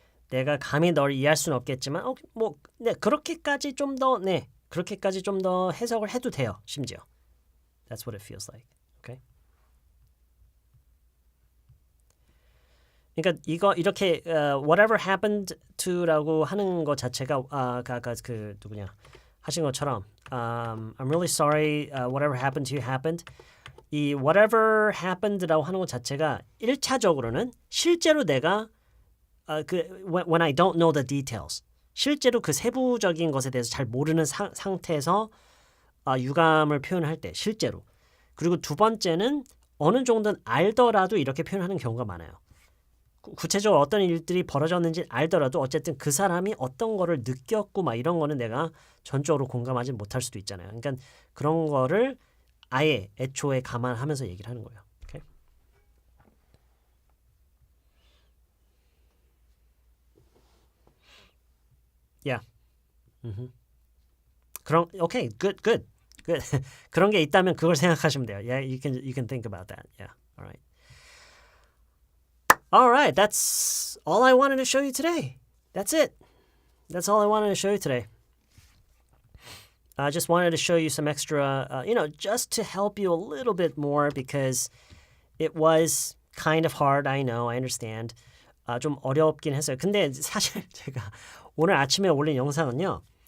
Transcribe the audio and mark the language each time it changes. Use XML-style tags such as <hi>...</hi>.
<ko>내가 감히 널 이해할 수는 없겠지만, 그렇게까지 좀 더 해석을 해도 돼요. 심지어.</ko> <en>That's what it feels like. Okay.</en> <ko>그러니까 이렇게 whatever happened to라고 하는 것 자체가 아까 그 누구냐 하신 것처럼</ko> <en>I'm really sorry whatever happened to you happened.</en> <ko>이 whatever happened라고 하는 것 자체가 1차적으로는 실제로 내가</ko> <en>when I don't know the details</en> <ko>실제로 그 세부적인 것에 대해서 잘 모르는 상태에서 유감을 표현할 때 실제로. 그리고 두 번째는 어느 정도는 알더라도 이렇게 표현하는 경우가 많아요. 구체적으로 어떤 일들이 벌어졌는지 알더라도 어쨌든 그 사람이 어떤 거를 느꼈고 막 이런 거는 내가 전적으로 공감하지 못할 수도 있잖아요. 그러니까 그런 거를 아예 애초에 감안하면서 얘기를 하는 거예요.</ko> <en>Okay? Yeah. Okay, good.</en> <ko>그런 게 있다면 그걸 생각하시면 돼요.</ko> <en>Yeah, you can think about that. Yeah, all right. All right, that's all I wanted to show you today. That's it. That's all I wanted to show you today. I just wanted to show you some extra, just to help you a little bit more because it was kind of hard. I know, I understand.</en> <ko>좀 어렵긴 했어요. 근데 사실 제가 오늘 아침에 올린 영상은요.</ko>